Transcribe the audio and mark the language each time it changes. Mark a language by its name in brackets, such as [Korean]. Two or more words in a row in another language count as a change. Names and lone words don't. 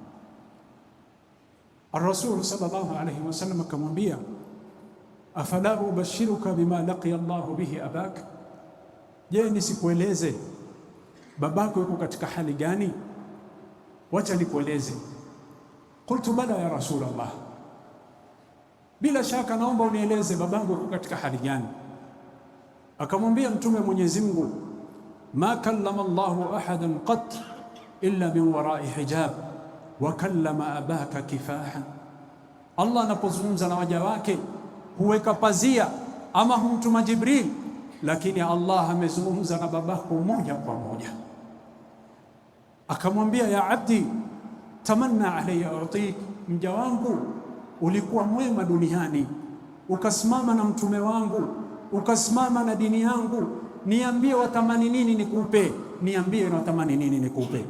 [Arabic] الرسول صلى الله عليه وسلم akamwambia, أفلا أبشرك بما لقي الله به أباك, [Swahili] je, nisikueleze babako yuko katika hali gani? Wacha nikueleze. [Arabic] قلت بلى يا رسول الله, [Swahili] bila shaka naomba unieleze babangu yuko katika hali gani. Akamwambia Mtume Mwenyezi Mungu, [Arabic] ما كلم الله أحدا قط إلا من وراء حجاب وكلم أباك كفاحا. [Swahili] Allah anapozungumza na waja wake huweka pazia ama humtuma Jibril, lakini Allah amezungumza na babako moja kwa moja. Akamwambia, [Arabic] يا عبدي تمن علي أعطك, [Swahili] mja wangu ulikuwa mwema duniani, ukasimama na mtume wangu ukasimama na dini yangu, niambie watamani nini nikupe, niambie watamani nini nikupe.